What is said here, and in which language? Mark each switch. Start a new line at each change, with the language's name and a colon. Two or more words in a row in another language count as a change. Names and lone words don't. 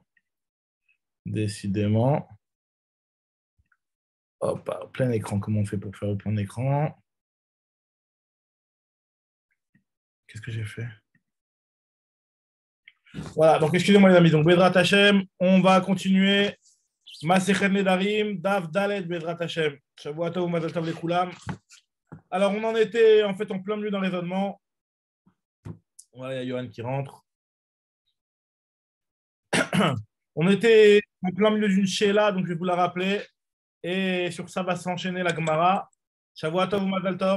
French: Décidément. Hop, plein écran. Comment on fait pour faire le plein écran? Qu'est-ce que j'ai fait? Voilà, donc excusez-moi les amis. Donc,
Hebrew: בעזרת השם,
French: on va continuer.
Hebrew: מסכת נדרים, דף ד׳, בעזרת השם. שבוע טוב, מזל טוב לכולם.
French: Alors, on en était en fait en plein milieu d'un raisonnement. Voilà, il y a Johan qui rentre. On était en plein milieu d'une Sheila, donc je vais vous la rappeler. Et sur ça va s'enchaîner la Gemara.
Hebrew: שבוע טוב, מזל טוב.